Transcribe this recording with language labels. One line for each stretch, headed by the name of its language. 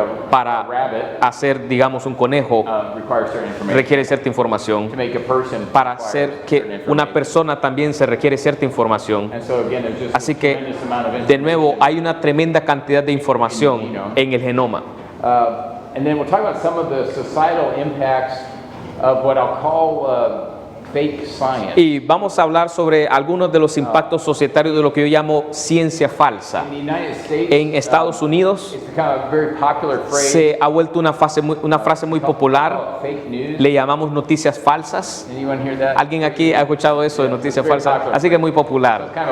Spanish: Para hacer, digamos, un conejo requiere cierta información. Para hacer que una persona también se requiere cierta información. Así que, de nuevo, hay una tremenda cantidad de información en el genoma.
English: And then we'll talk about some of the societal impacts of what I'll call fake science.
Spanish: Y vamos a hablar sobre algunos de los impactos societarios de lo que yo llamo ciencia falsa. En Estados Unidos se ha vuelto una frase muy popular. Le llamamos noticias falsas. ¿Alguien aquí ha escuchado eso de noticias falsas? Así que es muy popular.